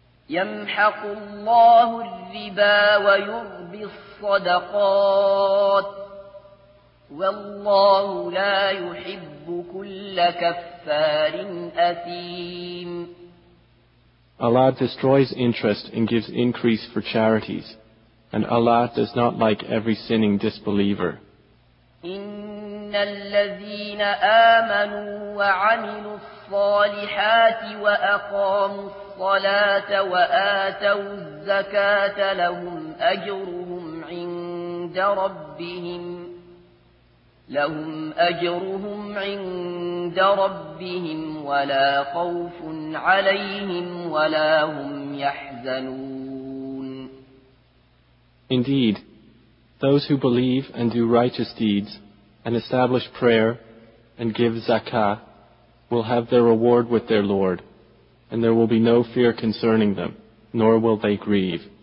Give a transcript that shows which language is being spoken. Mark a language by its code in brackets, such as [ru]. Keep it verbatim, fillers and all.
[ar] يَمْحَقُ اللَّهُ الرِّبَا وَيُرْبِي الصَّدَقَاتِ وَاللَّهُ لَا يُحِبُّ كُلَّ كَفَّارٍ أَثِيمٍ. [en] Allah destroys interest and gives increase for charities, and Allah does not like every sinning disbeliever. [ar] إن الذين آمنوا وعملوا الصالحات وأقاموا الصلاة وآتوا الزكاة لهم أجرهم عند ربهم لهم أجرهم عند ربهم ولا خوف عليهم ولا هم يحزنون. [en] Indeed, those who believe and do righteous deeds and establish prayer and give zakah will have their reward with their Lord, and there will be no fear concerning them, nor will they grieve.